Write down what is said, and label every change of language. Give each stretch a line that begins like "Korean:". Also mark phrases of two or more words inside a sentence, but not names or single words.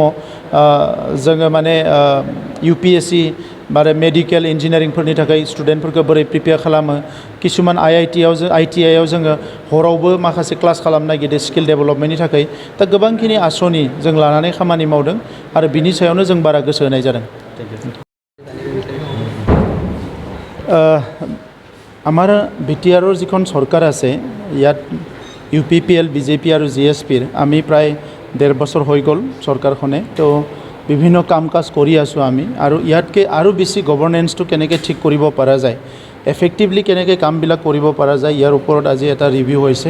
Bodo: जोङो माने UPSC आरो
English: medical engineering
Bodo: थाखाय स्टुडेन्टफोरखौ बोरै प्रिपेयार खालामो। किसुमान IITआव जोङो हरावबो माखासे क्लास खालामनो नागिरदों
English: skill development
Bodo: थाखाय। दा गोबांखिनि आसनि जों लानानै खामानि मावदों आरो बिनि सायावनो जों बारा गोसो होनाय जादों।
Assamese: আমাৰ BTR-ৰ যিখন চৰকাৰ আছে, ইয়াত UPPL, BJP আৰু GSP-ৰ আমি প্ৰায় 1.5 বছৰ হৈ গ'ল চৰকাৰখনে। তো বিভিন্ন কাম কাজ কৰি আছোঁ আমি, আৰু ইয়াতকৈ আৰু বেছি গভৰ্নেন্সটো কেনেকৈ ঠিক কৰিব পৰা যায়, এফেক্টিভলি কেনেকৈ কামবিলাক কৰিব পৰা যায়, ইয়াৰ ওপৰত আজি এটা ৰিভিউ হৈছে।